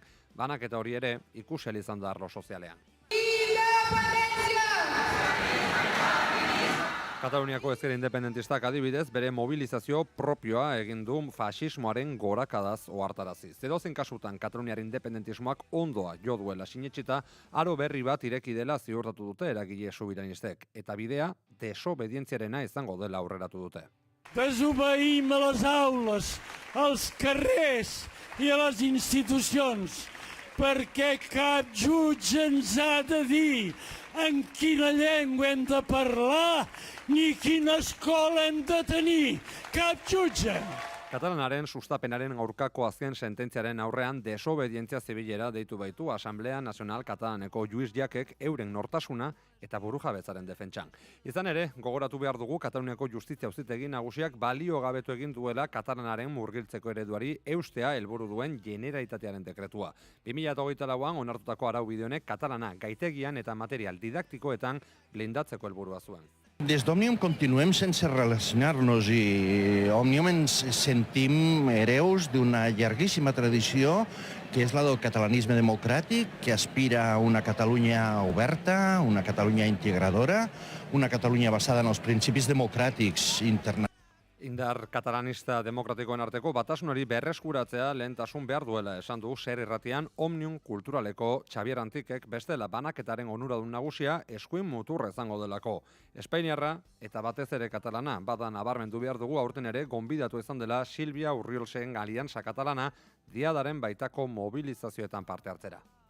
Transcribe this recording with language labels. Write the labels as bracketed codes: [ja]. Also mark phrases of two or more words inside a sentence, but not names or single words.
[eu] Banaketa hori ere ikusi ahal izan da arlo sozialean. Kataluniako ezker independentistak adibidez bere mobilizazio propioa egin du fasismoaren gorakadaz ohartarazi. Edozein kasutan Kataluniar independentismoak ondoa jo duela sinetsita, aro berri bat ireki dela ziurtatu dute eragile subiranistek, eta bidea desobedientziarena izango dela aurreratu dute. [ca] Desobeïm a les aules, als carrers i a les institucions, perquè cap jutge ens ha de dir en quina llengua hem de parlar ni quina escola hem de tenir. Cap jutge! [eu] Katalanaren sustapenaren aurkako azken sententziaren aurrean desobedientzia zibilera deitu baitu Asamblea Nazional Katalaneko Lluís Llachek euren nortasuna eta burujabetzaren defentsan. Izan ere, gogoratu behar dugu Kataluniako Justizia Auzitegi Nagusiak baliogabetu egin duela Katalanaren murgiltzeko ereduari eustea helburu duen Generalitatearen dekretua. 2024an onartutako araubide honek Katalana gaitegian eta material didaktikoetan blindatzeko helburua zuen. [ca] Des d'Òmnium continuem sense relacionar-nos i Òmnium ens sentim hereus d'una llarguíssima tradició que és la del catalanisme democràtic, que aspira a una Catalunya oberta, una Catalunya integradora, una Catalunya basada en els principis democràtics internacionals. [eu] Indar katalanista demokratikoen arteko batasunari berreskuratzea lehentasun behar duela esan du Ser Irratian Omnium Kulturaleko Xabier Antikek bestela banaketaren onuradun nagusia eskuin mutur izango delako. Espainiarra eta batez ere katalana bada nabarmendu behar dugu aurten ere gonbidatu izan dela Silvia Urriolsen Alianza Katalana diadaren baitako mobilizazioetan parte hartzera.